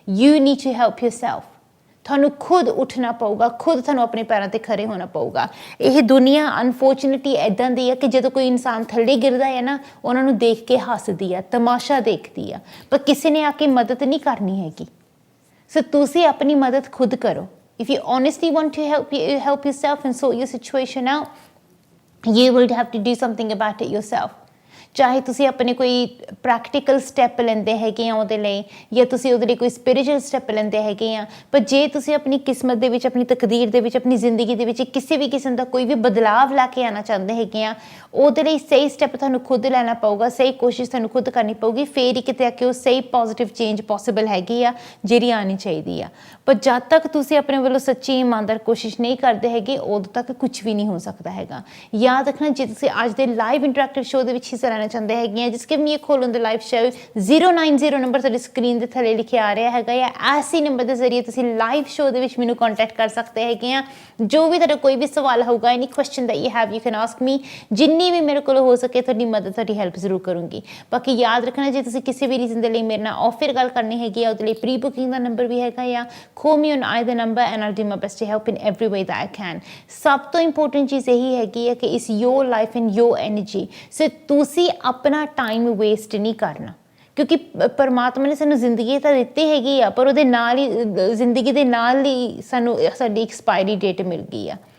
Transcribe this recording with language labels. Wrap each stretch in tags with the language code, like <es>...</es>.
<en>You need to help yourself।</en> <pa>ਤੁਹਾਨੂੰ ਖੁਦ ਉੱਠਣਾ ਪਊਗਾ, ਖੁਦ ਤੁਹਾਨੂੰ ਆਪਣੇ ਪੈਰਾਂ 'ਤੇ ਖੜੇ ਹੋਣਾ ਪਊਗਾ। ਇਹ ਦੁਨੀਆ ਅਨਫੋਰਚੁਨੇਟਲੀ ਇੱਦਾਂ ਦੀ ਆ ਕਿ ਜਦੋਂ ਕੋਈ ਇਨਸਾਨ ਥੱਲੇ ਗਿਰਦਾ ਹੈ ਨਾ, ਉਹਨਾਂ ਨੂੰ ਦੇਖ ਕੇ ਹੱਸਦੀ ਆ, ਤਮਾਸ਼ਾ ਦੇਖਦੀ ਆ, ਪਰ ਕਿਸੇ ਨੇ ਆ ਕੇ ਮਦਦ ਨਹੀਂ ਕਰਨੀ ਹੈਗੀ। ਸੋ ਤੁਸੀਂ ਆਪਣੀ ਮਦਦ ਖੁਦ ਕਰੋ।</pa> <en>If you honestly want to help yourself and sort your situation out, you will have to do something about it yourself।</en> <pa>ਚਾਹੇ ਤੁਸੀਂ ਆਪਣੇ ਕੋਈ ਪ੍ਰੈਕਟੀਕਲ ਸਟੈਪ ਲੈਂਦੇ ਹੈਗੇ ਆ ਉਹਦੇ ਲਈ, ਜਾਂ ਤੁਸੀਂ ਉਹਦੇ ਲਈ ਕੋਈ ਸਪਿਰਿਚੁਅਲ ਸਟੈਪ ਲੈਂਦੇ ਹੈਗੇ ਆ, ਪਰ ਜੇ ਤੁਸੀਂ ਆਪਣੀ ਕਿਸਮਤ ਦੇ ਵਿੱਚ, ਆਪਣੀ ਤਕਦੀਰ ਦੇ ਵਿੱਚ, ਆਪਣੀ ਜ਼ਿੰਦਗੀ ਦੇ ਵਿੱਚ ਕਿਸੇ ਵੀ ਕਿਸਮ ਦਾ ਕੋਈ ਵੀ ਬਦਲਾਵ ਲੈ ਕੇ ਆਉਣਾ ਚਾਹੁੰਦੇ ਹੈਗੇ ਆ, ਉਹਦੇ ਲਈ ਸਹੀ ਸਟੈਪ ਤੁਹਾਨੂੰ ਖੁਦ ਲੈਣਾ ਪਊਗਾ, ਸਹੀ ਕੋਸ਼ਿਸ਼ ਤੁਹਾਨੂੰ ਖੁਦ ਕਰਨੀ ਪਊਗੀ, ਫਿਰ ਹੀ ਕਿਤੇ ਆ ਕੇ ਉਹ ਸਹੀ ਪੋਜ਼ਿਟਿਵ ਚੇਂਜ ਪੋਸੀਬਲ ਹੈਗੀ ਆ ਜਿਹੜੀ ਆਉਣੀ ਚਾਹੀਦੀ ਆ। ਪਰ ਜਦ ਤੱਕ ਤੁਸੀਂ ਆਪਣੇ ਵੱਲੋਂ ਸੱਚੀ ਇਮਾਨਦਾਰ ਕੋਸ਼ਿਸ਼ ਨਹੀਂ ਕਰਦੇ ਹੈਗੇ, ਉਦੋਂ ਤੱਕ ਕੁਝ ਵੀ ਨਹੀਂ ਹੋ ਸਕਦਾ ਹੈਗਾ। ਯਾਦ ਰੱਖਣਾ, ਜੇ ਤੁਸੀਂ ਅੱਜ ਦੇ ਲਾਈਵ ਇੰਟਰੈਕਟਿਵ ਸ਼ੋਅ ਦੇ ਵਿੱਚ ਹਿੱਸਾ ਲੈਣਾ</pa> <hi>करना चाहते हैं,</hi> <en>just give me a call on the live show.</en> <pa>090 number ਤੁਹਾਡੀ ਸਕਰੀਨ ਦੇ ਥੱਲੇ ਲਿਖਿਆ ਆ ਰਿਹਾ ਹੈਗਾ ਜਾਂ ਐਸੀ ਨੰਬਰ ਦੇ ਜ਼ਰੀਏ ਤੁਸੀਂ ਲਾਈਵ ਸ਼ੋਅ ਦੇ ਵਿੱਚ ਮੈਨੂੰ ਕੰਟੈਕਟ ਕਰ ਸਕਦੇ ਹੈਗੇ ਆ। ਜੋ ਵੀ ਤੁਹਾਡਾ ਕੋਈ ਵੀ ਸਵਾਲ ਹੋਊਗਾ,</pa> <en>any question that you have you can ask me,</en> <pa>ਜਿੰਨੀ ਵੀ ਮੇਰੇ ਕੋਲ ਹੋ ਸਕੇ ਤੁਹਾਡੀ ਮਦਦ, ਤੁਹਾਡੀ ਹੈਲਪ ਜ਼ਰੂਰ ਕਰੂੰਗੀ। ਬਾਕੀ ਯਾਦ ਰੱਖਣਾ, ਜੇ ਤੁਸੀਂ ਕਿਸੇ ਵੀ ਰੀਜ਼ਨ ਦੇ ਲਈ ਮੇਰੇ ਨਾਲ ਆਫਰ ਗੱਲ ਕਰਨੀ ਹੈਗੀ ਆ, ਉਹਦੇ ਲਈ ਪ੍ਰੀ ਬੁਕਿੰਗ ਦਾ ਨੰਬਰ ਵੀ ਹੈਗਾ ਆ।</pa> <en>call me on either number and I'll do my best to help in every way that I can.</en> <pa>ਸਭ ਤੋਂ ਇੰਪੋਰਟੈਂਟ ਚੀਜ਼ ਇਹੀ ਹੈਗੀ ਹੈ ਕਿ ਇਸ</pa> <en>your life and your energy,</en> <pa>ਸੋ ਤੁਸੀਂ ਆਪਣਾ ਟਾਈਮ ਵੇਸਟ ਨਹੀਂ ਕਰਨਾ, ਕਿਉਂਕਿ ਪਰਮਾਤਮਾ ਨੇ ਸਾਨੂੰ ਜ਼ਿੰਦਗੀ ਤਾਂ ਦਿੱਤੀ ਹੈਗੀ ਆ, ਪਰ ਉਹਦੇ ਨਾਲ ਹੀ ਜ਼ਿੰਦਗੀ ਦੇ ਨਾਲ ਹੀ ਸਾਨੂੰ ਸਾਡੀ ਐਕਸਪਾਇਰੀ ਡੇਟ ਮਿਲ ਗਈ ਆ।</pa>